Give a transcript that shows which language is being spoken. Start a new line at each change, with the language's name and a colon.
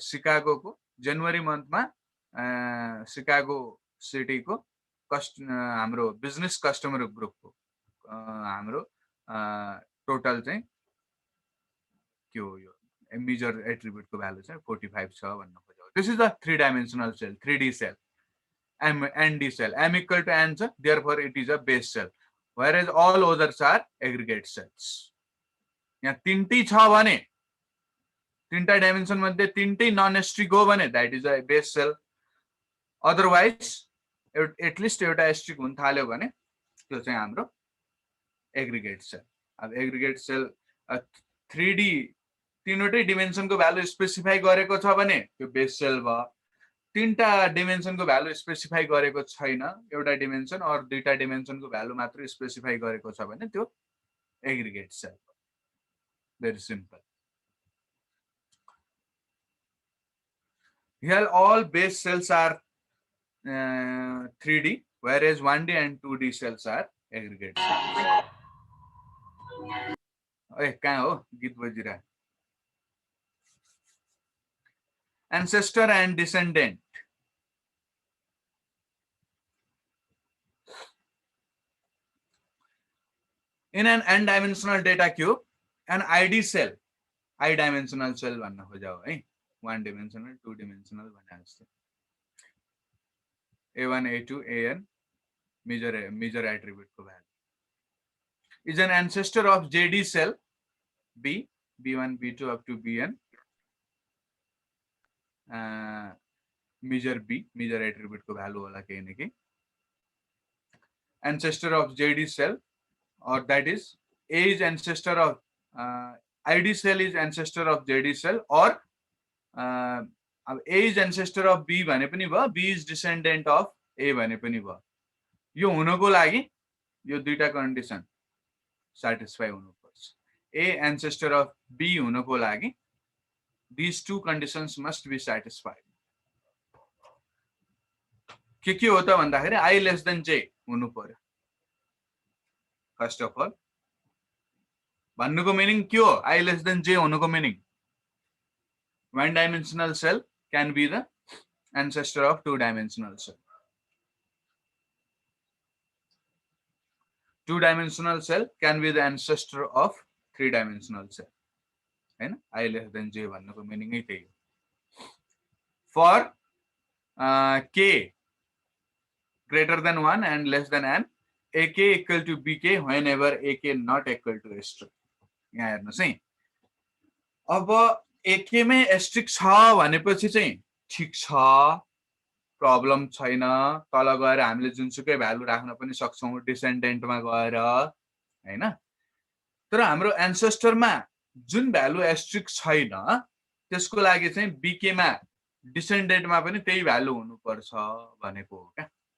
Nepali: Chicago को जनवरी मन्थमा Chicago city को हाम्रो बिजनेस कस्टमर ग्रुप को हाम्रो टोटल चाहिँ के हो, यो मेजर एट्रिब्युट को भ्यालु चाहिँ 45 छ भन्न खोजेको।
English: This is the 3 dimensional cell, 3D सेल, ND cell. M equal to n, therefore it is a base cell, whereas all others are aggregate cells.
Nepali: यहाँ तीनटी छ भने, तीनटा डाइमेन्सन मध्ये तीनटै नन एस्ट्रिक हो भने
English: that is a base cell. Otherwise, at least
Nepali: एउटा asterisk हुन थाल्यो भने त्यो चाहिँ हाम्रो एग्रिगेट सेल। अब aggregate sale 3D तीनवटै डिमेन्सनको value specify गरेको छ भने त्यो बेस सेल भयो। तीनटा डिमेन्सनको भ्यालु स्पेसिफाई गरेको छैन, एउटा डिमेन्सन अर दुईटा डिमेन्सनको भ्यालु मात्र स्पेसिफाई गरेको छ भने त्यो aggregate sale.
English: Very simple. Here all base cells are 3D, whereas 1D and 2D cells are aggregate cells.
Nepali: ए कहाँ हो गीत बजिरह
English: ancestor and descendant. In an n-dimensional data cube, an ID cell, I-dimensional cell
Nepali: भन्न खोजाओ है,
English: 1 dimensional, 2 dimensional
Nepali: भने जस्तो.
English: A1, A2, AN, major attribute को value. Is an ancestor of JD cell, B, B1, B2 up to Bn, major B, major attribute को value
Nepali: होला केही न केही.
English: Ancestor of JD cell, or that is A is ancestor of ID cell is ancestor of JD cell, or A is ancestor of B
Nepali: भने पनि भयो,
English: B is descendant of A भने पनि भयो.
Nepali: यो हुनको लागि यो दुईटा कन्डिसन satisfy हुनुपर्छ.
English: A ancestor of B
Nepali: हुनको लागि
English: these two conditions must be satisfied.
Nepali: के हो त भन्दाखेरि I less than J हुनु पर्यो.
English: First of all,
Nepali: भन्नुको मिनिङ के हो?
English: I less than J
Nepali: हुनुको meaning
English: 1-dimensional cell can be the ancestor of 2-dimensional cell. 2-dimensional cell can be the ancestor of 3-dimensional cell.
Nepali: हैन? I less than J भन्नुको मिनिङै त्यही हो.
English: For K greater than 1 and less than n, AK equal to BK whenever AK not equal to asterisk.
Nepali: यहाँ हेर्नुस् है. अब AK मै asterisk छ भनेपछि चाहिँ ठीक छ, प्रब्लम छैन. तल गएर हामीले जुनसुकै भ्यालु राख्न पनि सक्छौं डिसेन्डेन्टमा गएर, हैन? तर हाम्रो एन्सेस्टरमा जुन भ्यालु asterisk छैन त्यसको लागि चाहिँ BK मा डिसेन्डेन्टमा पनि त्यही भ्यालु हुनुपर्छ भनेको हो क्या.